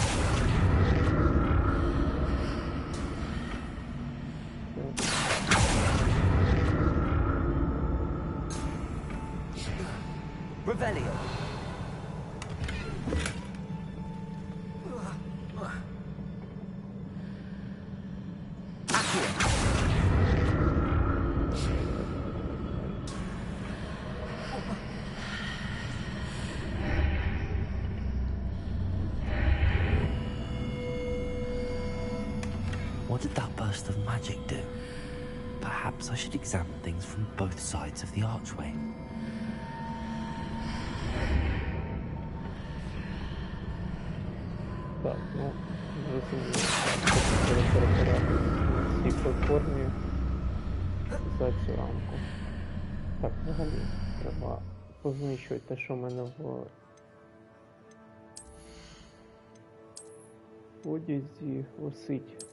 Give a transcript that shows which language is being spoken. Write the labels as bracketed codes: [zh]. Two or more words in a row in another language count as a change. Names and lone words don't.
[en] Revelio! Accio! What did that burst of magic do? Perhaps I should examine things from both sides of the archway. [uk] Так, ну, зрозуміло. Треба перебирати на цій платформі за цю рамку. Так, взагалі, треба познищувати те, що в мене в одязі висить.